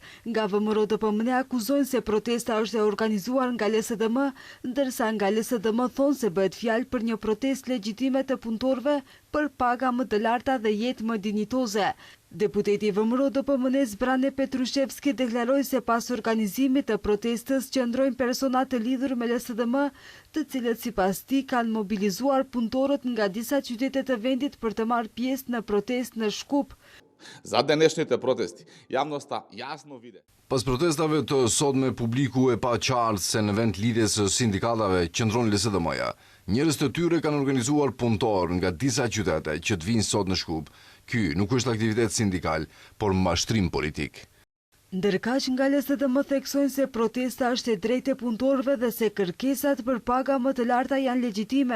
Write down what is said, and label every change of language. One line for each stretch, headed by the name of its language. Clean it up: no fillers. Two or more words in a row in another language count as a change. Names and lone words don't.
Albanian: Nga VMRO-DPM akuzojnë se protesta është e organizuar nga LSDM, ndërsa nga LSDM thonë se bëhet fjalë për një protestë legjitime të punëtorëve për paga më të larta dhe jetë më dinjitoze. Deputeti VMRO-DPM Zbrane Petrushevski deklaroi se pas organizimit të protestës qëndrojnë persona të lidhur me LSDM, të cilët sipas tij kanë mobilizuar punëtorët nga disa qytete të vendit për të marrë pjesë në protestë në Shkup.
Macedonian: За денешните протести јавноста јасно виде.
Albanian: Pas protestave të sotme, publiku e pa qartë se në vend lidhjes së sindikatave qëndron LSDM-ja. Njerëz të tyre kanë organizuar punëtor nga disa qytete që të vinë sot në Shkup. Ky nuk është aktivitet sindikal, por mashtrim politik. Ndërkaq nga LSDM theksojnë se protesta është e drejtë e punëtorëve dhe se kërkesat për paga më të larta janë legjitime.